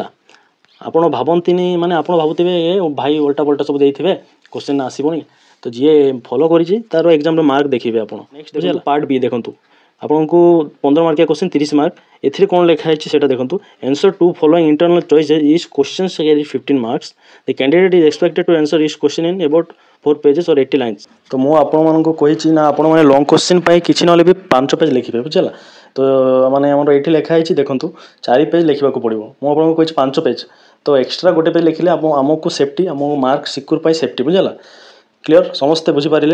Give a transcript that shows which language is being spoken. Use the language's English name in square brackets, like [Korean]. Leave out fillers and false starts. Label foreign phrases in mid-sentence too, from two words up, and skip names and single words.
[Odia] ଆପଣ ଭାବନ୍ତିନି ମାନେ ଆପଣ ଭାବୁଥିବେ ଏ ଭାଇ ଓଲଟା ପଲଟା ସବୁ ଦେଇଥିବେ କ୍ୱେଶ୍ଚନ୍ ଆସିବନି ତ ଯିଏ ଫଲୋ କରିଛି ତାର [English] examର mark [Odia] ଦେଖିବେ ଆପଣ। [English] ନେକ୍ସଟ [Odia] ବୁଝିଗଲା ପାର୍ଟ ବି ଦେଖନ୍ତୁ ଆପଣଙ୍କୁ 15 ମାର୍କିଆ କ୍ୱେଶ୍ଚନ୍ 30 ମାର୍କ ଏଥିରେ କ'ଣ ଲେଖା ହେଇଛି ସେଇଟା ଦେଖନ୍ତୁ [English] Answer to following internal choice each questions carry 15 marks the candidate is expected to answer each question in about 4 pages or 80 lines। [Odia] ତ ମୁଁ ଆପଣମାନଙ୍କୁ କହିଛି ନା ଆପଣମାନେ [English] long question [Odia] ପାଇଁ କିଛି ନହେଲେ ବି 5 ପେଜ୍ ଲେଖିବେ ବୁଝିଲା। ତ ମାନେ ଆମର ଏଇଠି ଲେଖା ହେଇଛି ଦେଖନ୍ତୁ 4 ପେଜ୍ ଲେଖିବାକୁ ପଡ଼ିବ ମୁଁ ଆପଣଙ୍କୁ କହିଛି 5 ପେଜ୍ ତ ଏକ୍ସଟ୍ରା ଗୋଟେ ପେଜ୍ ଲେଖିଲେ ଆମକୁ ସେଫ୍ଟି ଆମ [English] mark secure [Odia] ପାଇଁ ସେଫ୍ଟି ବୁଝିଲା। କ୍ଲିୟର ସମସ୍ତେ ବୁଝିପାରିଲେ।